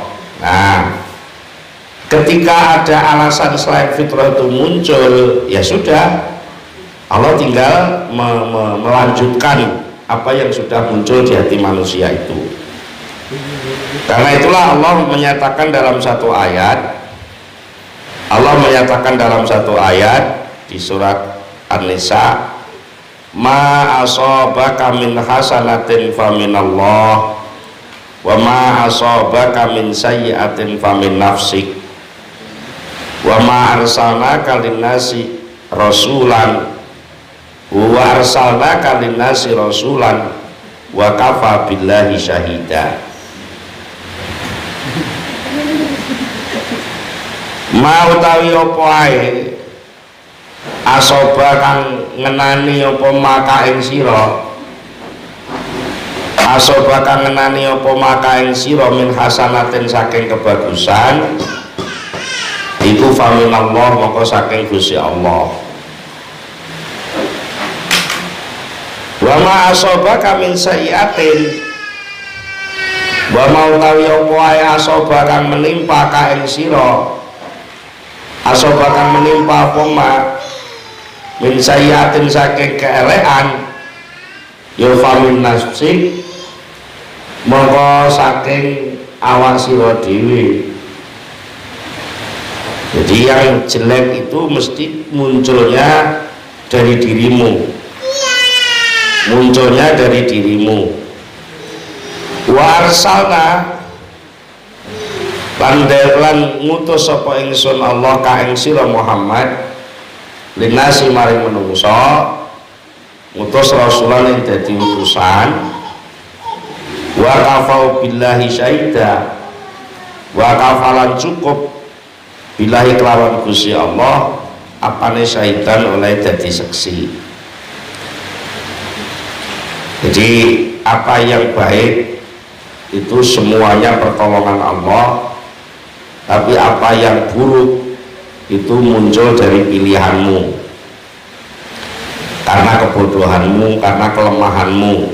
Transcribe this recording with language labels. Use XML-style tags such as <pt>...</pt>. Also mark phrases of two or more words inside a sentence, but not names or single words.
<id>Nah, ketika ada alasan selain fitrah itu muncul, ya sudah, Allah tinggal melanjutkan apa yang sudah muncul di hati manusia itu. Karena itulah Allah menyatakan dalam satu ayat, di</id> <ar>surat An-Nisa, ما أصابك من حسنة فمن الله وما أصابك من سيئة فمن نفسك وما أرسلناك للناس رسولا وأرسلناك للناس رسولا وكفى بالله شهيدا.</ar> <jv>Ma utawi apa ae asoba kang ngenani apa maka ing sira, asoba kang ngenani apa maka ing sira</jv> <ar>من حسنة</ar> <jv>saking kebagusan, iku faminallah maka saking Gusti Allah.</jv> <ar>وما أصاب من سيئة,</ar> <jv>wa ma utawi apa ae asoba kang menimpa ka ing sira, asoba kang menimpa apa ma</jv> <ar>من سيئة</ar> <jv>saking keelekan, ya</jv> <ar>فمن نفسك</ar> <jv>mongko saking awak sira dhewe.</jv> <id>Jadi yang jelek itu mesti munculnya dari dirimu,</id> <ar>وأرسلنا</ar> <jv>lan ngutus sapa ingsun Allah ka ing sira Muhammad linasi maring menungso, ngutus rasulan yang dadi utusan</jv> <ar>وكفى بالله شهيدا,</ar> <jv>wa kafalan cukup billahi kelawan Gusti Allah apane syaidan oleh jadi saksi.</jv> <id>Jadi apa yang baik itu semuanya pertolongan Allah, tapi apa yang buruk itu muncul dari pilihanmu, karena kebodohanmu, karena kelemahanmu.</id>